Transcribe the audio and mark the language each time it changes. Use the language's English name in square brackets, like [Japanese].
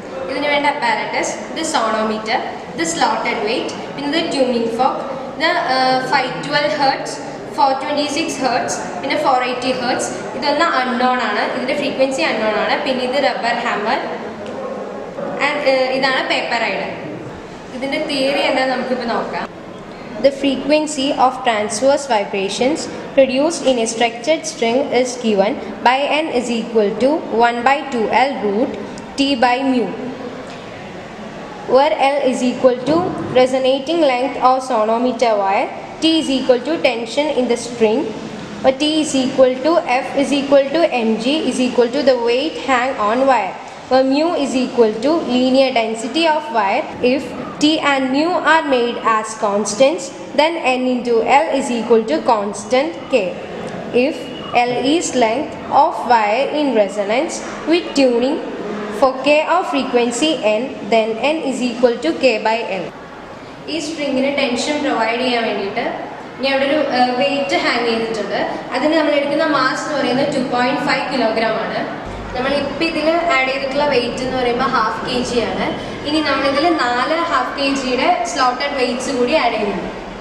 [Malayalam] ഇതിന് വേണ്ട അപ്പാരറ്റസ് ഇത് സോണോമീറ്റർ, ഇത് സ്ലോട്ടഡ് വെയിറ്റ്, പിന്നെ ഇത് ട്യൂണിംഗ് ഫോക്ക്, ഇത് 512 ഹെർട്സ്, 426 ഹെർട്സ്, പിന്നെ 480 ഹെർട്സ്. ഇതൊന്ന് അൺനോൺ ആണ്, ഇതിൻ്റെ ഫ്രീക്വൻസി അൺനോൺ ആണ്. പിന്നെ ഇത് റബ്ബർ ഹാമർ ആൻഡ് ഇതാണ് പേപ്പർ റൈഡർ. ഇതിൻ്റെ തിയറി എന്താണെന്ന് നമുക്കിപ്പോൾ നോക്കാം. [English] The frequency of transverse vibrations produced in a structured string is given by n is equal to 1 by 2l root t by mu, where L is equal to resonating length of sonometer wire, T is equal to tension in the string, T is equal to F is equal to mg is equal to the weight hang on wire, where mu is equal to linear density of wire. If T and mu are made as constants, then n into L is equal to constant K. If L is length of wire in resonance with tuning for K of frequency n, then n is equal to K by L. [Malayalam] ഈ സ്ട്രിങ്ങിന് tension provide ചെയ്യാൻ വേണ്ടിയിട്ട് ഞാൻ ഇവിടെ ഒരു wait hang ചെയ്തിട്ടുണ്ട്. അതിന് നമ്മൾ എടുക്കുന്ന മാസ് എന്ന് പറയുന്നത് 2.5 കിലോഗ്രാം ആണ്. നമ്മളിപ്പോൾ ഇതിൽ ആഡ് ചെയ്തിട്ടുള്ള വെയിറ്റ് എന്ന് പറയുമ്പോൾ 1/2 kg ആണ്. ഇനി നമ്മളിതിൽ 4 1/2 kgയുടെ സ്ലോട്ടഡ് വെയിറ്റ്സ് കൂടി ആഡ് ചെയ്യുന്നുണ്ട്.